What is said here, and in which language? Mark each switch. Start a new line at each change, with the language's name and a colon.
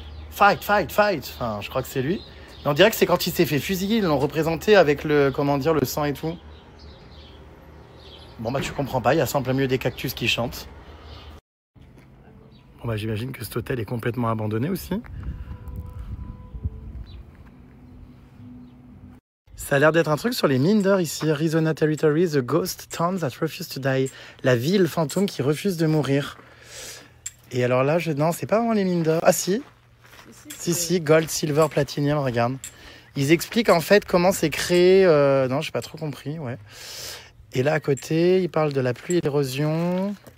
English: Fight, fight, fight.
French: Enfin, je crois que c'est lui. Mais on dirait que c'est quand il s'est fait fusiller, ils l'ont représenté avec le, comment dire, le sang et tout. Bon, bah, tu comprends pas, il y a ça en plein milieu des cactus qui chantent. Bon, bah, j'imagine que cet hôtel est complètement abandonné aussi. Ça a l'air d'être un truc sur les mines d'or ici.
English: Arizona Territory, the ghost town that refused to die.
French: La ville fantôme qui refuse de mourir. Et alors là, non, c'est pas vraiment les mines d'or. Ah si. Si,
English: gold, silver, platinum,
French: regarde. Ils expliquent en fait comment c'est créé. Non, j'ai pas trop compris, ouais. Et là, à côté, ils parlent de la pluie et l'érosion.